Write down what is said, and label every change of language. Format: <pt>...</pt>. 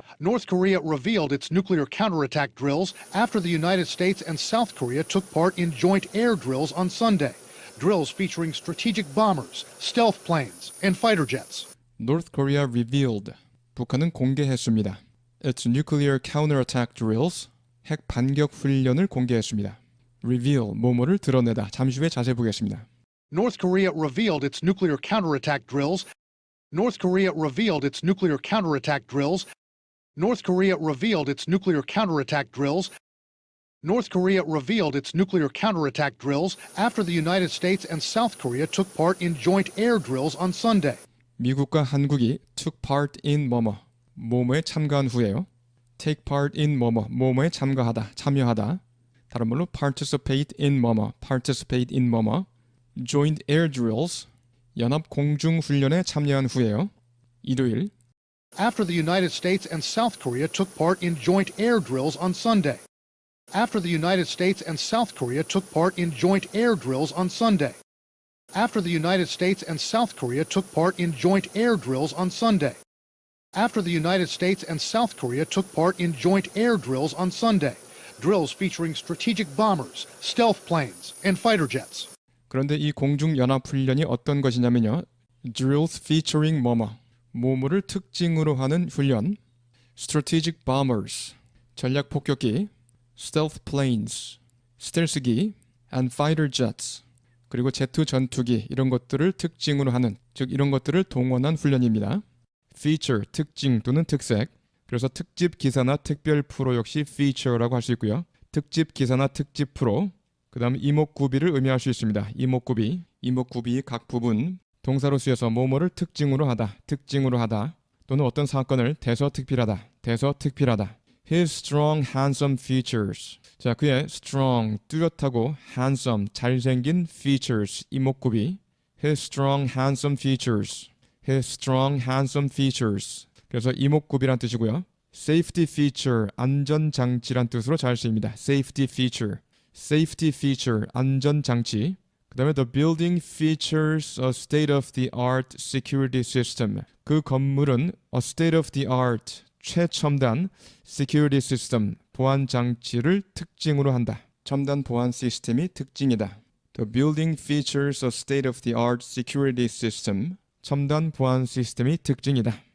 <en>North Korea revealed its nuclear counterattack drills after the United States and South Korea took part in joint air drills on Sunday. Drills featuring strategic bombers, stealth planes, and fighter jets. North Korea revealed.</en> <ko>북한은 공개했습니다.</ko> <en>Its nuclear counterattack drills.</en> <ko>핵 반격 훈련을 공개했습니다. Reveal, 뭐뭐를 드러내다. 잠시 후에 자세히 보겠습니다.</ko> <en>North Korea revealed its nuclear counterattack drills. North Korea revealed its nuclear counterattack drills. North Korea revealed its nuclear counterattack drills. North Korea revealed its nuclear counterattack drills after the United States and South Korea took part in joint air drills on Sunday.</en> <ko>미국과 한국이</ko> <en>took part in</en> <ko>뭐뭐, 뭐뭐에 참가한 후에요.</ko> <en>take part in</en> <ko>뭐뭐, 뭐뭐에 참가하다, 참여하다. 다른 말로</ko> <en>participate in</en> <ko>뭐뭐, participate in 뭐뭐. joint air drills, 연합 공중 훈련에 참여한 후에요. 일요일.</ko> <en>After the United States and South Korea took part in joint air drills on Sunday. After the United States and South Korea took part in joint air drills on Sunday. After the United States and South Korea took part in joint air drills on Sunday. After the United States and South Korea took part in joint air drills on Sunday. Drills featuring strategic bombers, stealth planes, and fighter jets.</en> <ko>그런데 이 공중연합훈련이 어떤 것이냐면요.</ko> <en>drills featuring</en> <ko>뭐뭐, 뭐뭐를 특징으로 하는 훈련. strategic bombers, 전략 폭격기. stealth planes, 스텔스기.</ko> <en>and fighter jets,</en> <ko>그리고 제트 전투기 이런 것들을 특징으로 하는, 즉 이런 것들을 동원한 훈련입니다. feature, 특징 또는 특색. 그래서 특집 기사나 특별 프로 역시 feature라고 할 수 있고요. 특집 기사나 특집 프로. 그 다음 이목구비를 의미할 수 있습니다. 이목구비. 이목구비 각 부분. 동사로 쓰여서 뭐뭐를 특징으로 하다, 특징으로 하다. 또는 어떤 사건을 대서특필하다, 대서특필하다.</ko> <en>His strong, handsome features.</en> <ko>자, 그의 strong, 뚜렷하고 handsome, 잘생긴 features, 이목구비.</ko> <en>His strong, handsome features. His strong, handsome features.</en> <ko>그래서 이목구비란 뜻이고요. Safety feature, 안전장치란 뜻으로 잘 쓰입니다.</ko> <en>Safety feature. Safety feature, 안전장치.</en> <ko>그 다음에</ko> <en>the building features a state-of-the-art security system.</en> <ko>그 건물은 a state-of-the-art, 최첨단 security system, 보안 장치를 특징으로 한다. 첨단 보안 시스템이 특징이다.</ko> <en>The building features a state-of-the-art security system.</en> <ko>첨단 보안 시스템이 특징이다.</ko>